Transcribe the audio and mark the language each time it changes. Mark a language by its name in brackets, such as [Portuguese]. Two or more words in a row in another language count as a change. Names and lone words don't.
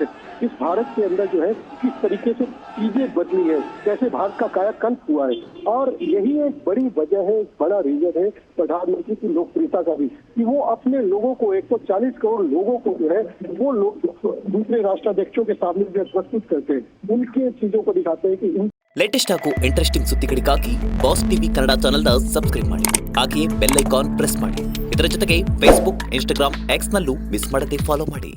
[Hindi] इस भारत के अंदर जो है किस तरीके से चीजें बदली है, कैसे भारत का कायाकल्प हुआ है। और यही एक बड़ी वजह है, बड़ा रीजन है प्रधानमंत्री की लोकप्रियता का भी, कि वो अपने लोगों को 140 करोड़ लोगों को जो है वो लोग दूसरे राष्ट्राध्यक्षों के सामने जो प्रस्तुत करते हैं, उनके चीजों को दिखाते हैं कि [Kannada] ಲೇಟೆಸ್ಟ್ ಹಾಗೂ ಇಂಟ್ರೆಸ್ಟಿಂಗ್ ಸುದ್ದಿಗಳಿಗಾಗಿ ಬಾಸ್ ಟಿವಿ ಕನ್ನಡ ಚಾನೆಲ್ನ ಸಬ್ಸ್ಕ್ರೈಬ್ ಮಾಡಿ, ಹಾಗೆಯೇ [English] bell icon press [Kannada] ಮಾಡಿ. ಇದರ ಜೊತೆಗೆ ಫೇಸ್ಬುಕ್, ಇನ್ಸ್ಟಾಗ್ರಾಮ್, ಎಕ್ಸ್ನಲ್ಲೂ ಮಿಸ್ ಮಾಡದೆ ಫಾಲೋ ಮಾಡಿ.